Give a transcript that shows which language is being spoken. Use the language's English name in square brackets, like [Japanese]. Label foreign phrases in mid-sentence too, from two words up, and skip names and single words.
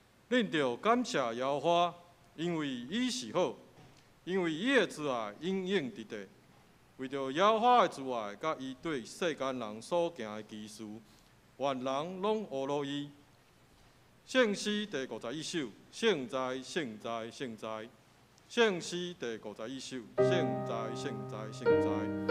[Min Nan Chinese] 恁着感谢耶和华，因为伊是好，因为伊的慈爱永永直直。为着耶和华的慈爱，甲伊对世间人所行的奇事，万人拢学乐伊。圣诗第51首，圣哉，圣哉，圣哉！圣诗第51首，圣哉，圣哉，圣哉！